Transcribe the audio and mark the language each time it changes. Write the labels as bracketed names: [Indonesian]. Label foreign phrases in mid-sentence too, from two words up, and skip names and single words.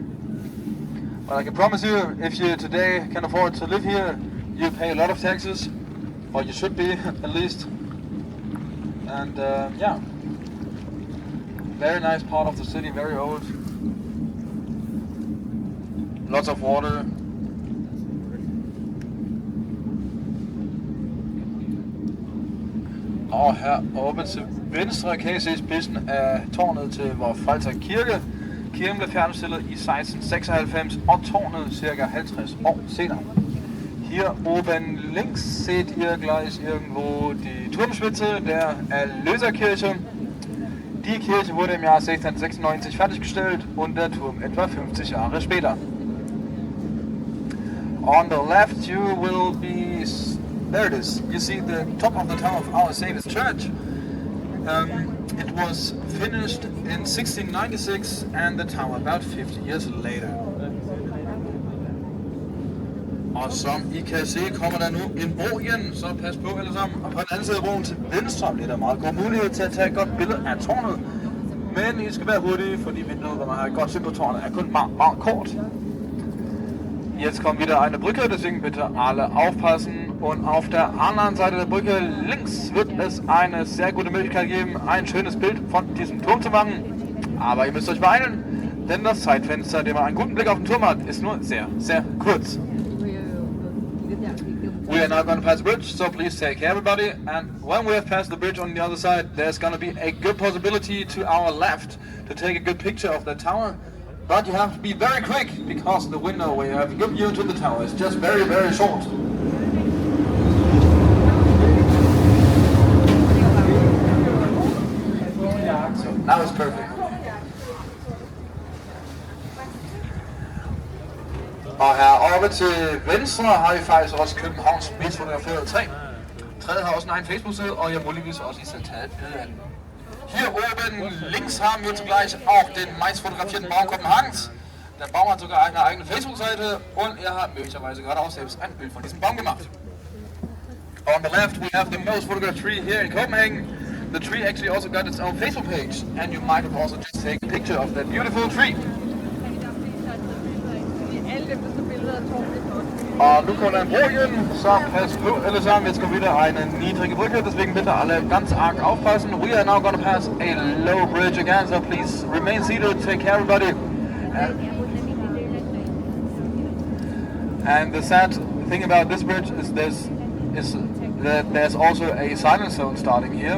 [English] But I can promise you, if you today can afford to live here, you pay a lot of taxes, or you should be at least. And yeah, very nice part of the city, very old. Lots of water. [Danish] Og her oppe til venstre kan I se spidsen af tårnet til Vor Frelser Kirke. Kirken blev færdigstillet i 1696 og tårnet ca. 50 år senere. [German] Hier oben links seht ihr gleich irgendwo die Turmspitze der Erlöserkirche. Die Kirche wurde im Jahr 1696 fertiggestellt und der Turm etwa 50 Jahre später. [English] On the left you will be, there it is, you see the top of the tower of Our Saviour's Church. It was finished in 1696 and the tower about 50 years later. [Danish] Og som I kan se, kommer der nu en bro igen, så pas på alle sammen. Og på den anden side af broen til venstre bliver der meget god mulighed til at tage et godt billede af tårnet. Men I skal være hurtige, fordi vinduet, hvor man har et godt syn på tårnet, er kun meget kort. [German] Jetzt kommt wieder eine Brücke, deswegen bitte alle aufpassen. Und auf der anderen Seite der Brücke links wird es eine sehr gute Möglichkeit geben, ein schönes Bild von diesem Turm zu machen. Aber ihr müsst euch beeilen, denn das Zeitfenster, in dem man einen guten Blick auf den Turm hat, ist nur sehr kurz. [English] We are now going to pass the bridge, so please take care everybody. And when we have passed the bridge on the other side, there's going to be a good possibility to our left to take a good picture of the tower. But you have to be very quick, because the window where you have a good view to the tower is just very short. So now it's perfect. [Danish] Og heroppe til venstre har vi faktisk også Københavns mest fotograferede træ. Træet har også en egen Facebook-side, og jeg muligvis også lige taget et billede af den. [German] Hier oben links haben wir zugleich auch den meist fotografierten Baum Kopenhagens. Der Baum hat sogar eine eigene Facebook-Seite und er hat möglicherweise gerade auch selbst ein Bild von diesem Baum gemacht. [English] On the left we have the most photographed tree here in Copenhagen. The tree actually also got its own Facebook page, and you might have also just taken a picture of that beautiful tree. [Danish] Og nu kommer der en bro igen, så pas på alle sammen. [German] Jetzt kommt wieder eine niedrige Brücke, deswegen bitte alle ganz arg aufpassen. [English] We are now going to pass a low bridge again, so please remain seated, take care everybody. And the sad thing about this bridge is that there's also a silent zone starting here.